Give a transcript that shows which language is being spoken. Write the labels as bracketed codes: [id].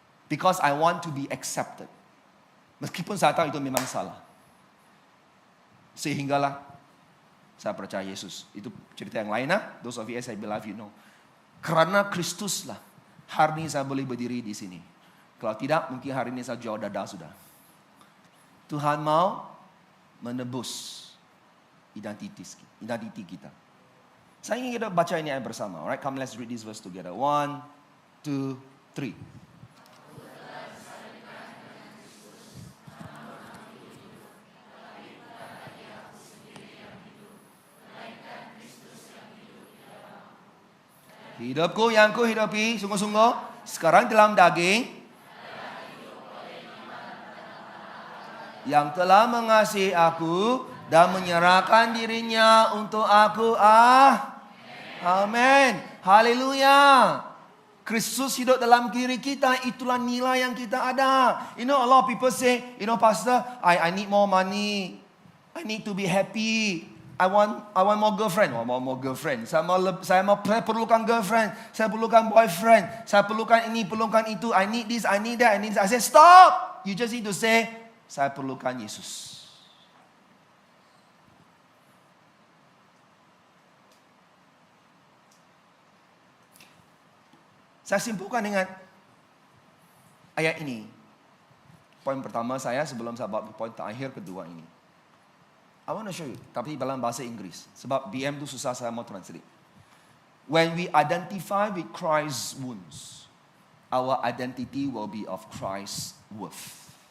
[en] Because I want to be accepted. [ms] Meskipun saya tahu itu memang salah. Sehinggalah saya percaya Yesus. Itu cerita yang lain. [en] Those of you as I believe you know. [ms] Karena Kristus lah hari ini saya boleh berdiri di sini. Kalau tidak mungkin hari ini saya jauh dada sudah. Tuhan mau menebus identiti kita. Saya ingin kita baca ini ayat bersama. [en] Alright, come let's read this verse together. 1, 2, 3. [ms] Hidupku yang ku hidupi sungguh-sungguh sekarang dalam daging yang telah mengasihi aku dan menyerahkan dirinya untuk aku. Amin. Haleluya. Kristus hidup dalam diri kita, itulah nilai yang kita ada. [en] You know, a lot of people say, you know, Pastor, I need more money. I need to be happy. I want more girlfriend. More girlfriend. [ms] Saya perlukan girlfriend. Saya perlukan boyfriend. Saya perlukan ini, perlukan itu. [en] I need this, I need that, I need that. I say, stop. You just need to say, [ms] saya perlukan Yesus. Saya simpulkan dengan ayat ini. Poin pertama saya sebelum saya bawa poin terakhir kedua ini. [en] I want to show you. [ms] Tapi dalam bahasa Inggris. Sebab BM itu susah saya mau translate. [en] When we identify with Christ's wounds, our identity will be of Christ's worth.